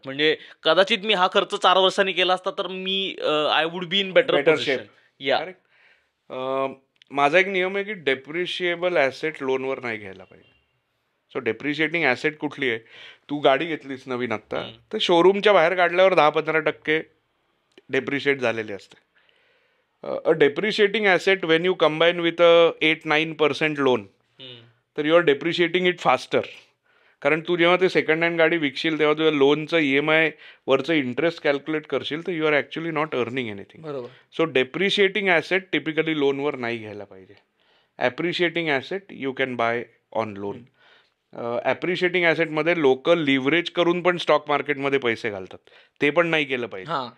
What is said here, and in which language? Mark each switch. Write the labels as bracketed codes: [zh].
[mr] म्हणजे कदाचित मी हा खर्च 4 वर्षांनी केला असता तर मी [en] I would be in better position. या [mr] माझा एक नियम आहे की डेप्रिशिएबल ॲसेट लोनवर नाही घ्यायला पाहिजे. सो डेप्रिशिएटिंग ॲसेट कुठली आहे? तू गाडी घेतलीस नवीन आत्ता, तर शोरूमच्या बाहेर काढल्यावर 10-15% डेप्रिशिएट झालेले असते. [en] A depreciating asset when you combine with 8-9% loan, तर you are depreciating it faster. [mr] कारण तू जेव्हा ते सेकंड हँड गाडी विकशील तेव्हा तुझ्या लोनचं EMI वरचं इंटरेस्ट कॅल्क्युलेट करशील तर [en] You are actually not earning anything. [mr] बरोबर. सो डेप्रिशिएटिंग ॲसेट टिपिकली लोनवर नाही घ्यायला पाहिजे. [en] Appreciating asset you can buy on loan. [mr] ॲप्रिशिएटिंग ॲसेटमध्ये लोक लिव्हरेज करून पण स्टॉक मार्केटमध्ये पैसे घालतात, ते पण नाही केलं पाहिजे.